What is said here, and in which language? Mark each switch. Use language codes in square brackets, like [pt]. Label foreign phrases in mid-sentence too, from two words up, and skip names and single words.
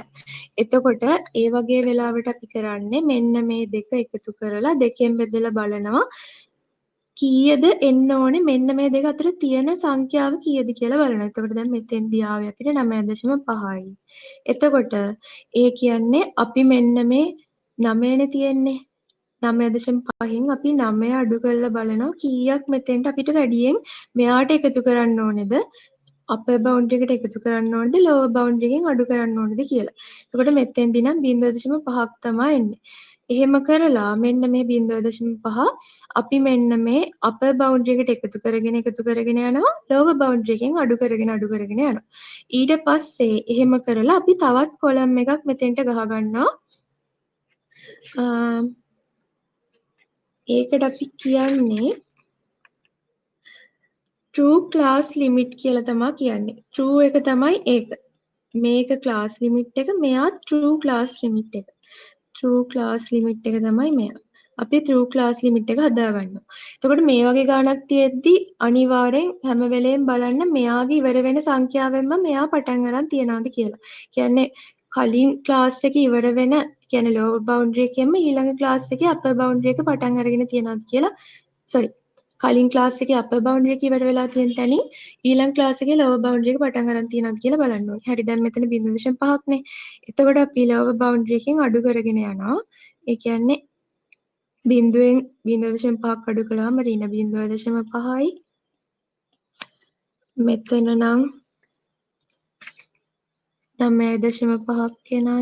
[si] එතකොට ඒ වගේ වෙලාවට අපි කරන්නේ මෙන්න මේ දෙක එකතු කරලා දෙකෙන් බෙදලා බලනවා කීයද එන්න ඕනේ මෙන්න මේ දෙක අතර තියෙන සංඛ්‍යාව කීයද කියලා බලනවා. එතකොට දැන් මෙතෙන්දී ආවේ අපිට 9.5යි. එතකොට ඒ කියන්නේ අපි මෙන්න මේ 9නේ තියෙන්නේ. 9.5න් අපි 9 අඩු කරලා බලනවා කීයක් මෙතෙන්ට අපිට වැඩියෙන් මෙයාට එකතු කරන්න ඕනේද? [en] upper boundary [si] එකට එකතු කරන්න ඕනේද? [en] lower boundary [si] එකෙන් අඩු කරන්න ඕනේද කියලා. එතකොට මෙතෙන්දී නම් 0.5ක් තමයි එන්නේ. එහෙම කරලා මෙන්න මේ 0.5 අපි මෙන්න මේ [en] upper boundary [si] එකට එකතු කරගෙන යනවා [en] lower boundary [si] එකෙන් අඩු කරගෙන යනවා. ඊට පස්සේ එහෙම කරලා අපි තවත් කොලම් එකක් මෙතෙන්ට ගහ ගන්නවා. ඒකට අපි කියන්නේ [en] true class limit [si] කියලා තමයි කියන්නේ. true එක තමයි ඒක. මේක [en] class limit [si] එක, මෙයා [en] true class limit [si] එක. [en] true class limit [si] එක තමයි මෙයා. අපි [en] true class limit [si] එක හදාගන්නවා. එතකොට මේ වගේ ගාණක් තියෙද්දි අනිවාර්යෙන් හැම වෙලේම බලන්න මෙයාගේ ඉවර වෙන සංඛ්‍යාවෙන්ම මෙයා පටන් අරන් තියනවාද කියලා. කියන්නේ කලින් ක්ලාස් එක ඉවර වෙන කියන්නේ [en] lower boundary [si] එකෙන්ම ඊළඟ ක්ලාස් එකේ [en] upper boundary [si] එක පටන් අරගෙන තියනවාද කියලා. sorry. කලින් ක්ලාස් එකේ [en] upper boundary [si] එක ඉවර වෙලා තියෙන තැනින් ඊළඟ ක්ලාස් එකේ [en] lower boundary [si] එක පටන් අරන් තියනවාද කියලා බලන්න ඕනේ. හරි දැන් මෙතන 0.5ක් නේ. එතකොට අපි [en] lower boundary [si] එකෙන් අඩු කරගෙන යනවා. ඒ කියන්නේ බිඳුවෙන් 0.5ක් අඩු කළාම ඍණ 0.5යි. මෙතන නම් 9.5ක් එනවා.